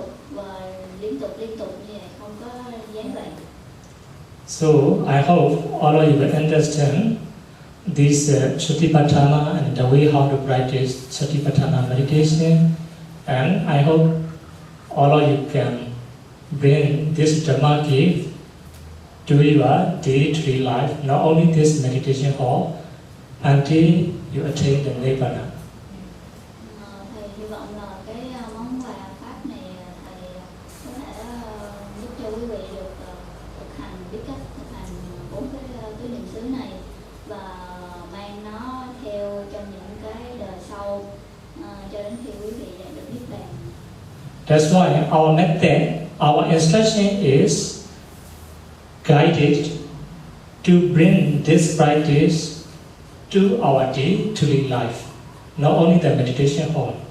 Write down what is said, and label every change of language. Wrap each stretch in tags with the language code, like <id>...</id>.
<vi>và liên tục như vậy, không có gián đoạn.</vi> <en>So I hope all of you will understand this Satipatthana and the way how to practice Satipatthana meditation, and I hope all of you can bring this Dhamma gift to your day-to-day life, not only this meditation hall, until you attain the Nibbana.</en> <vi>Thầy hy vọng là cái món quà pháp này thầy có thể giúp cho quý vị được thực hành, biết cách thực hành 4 cái tứ niệm xứ này và mang nó theo trong những cái đời sau cho đến khi quý vị đạt được niết bàn.</vi> <en>That's why our method, our instruction is guided to bring this practice to our day-to-day life, not only the meditation hall.</en>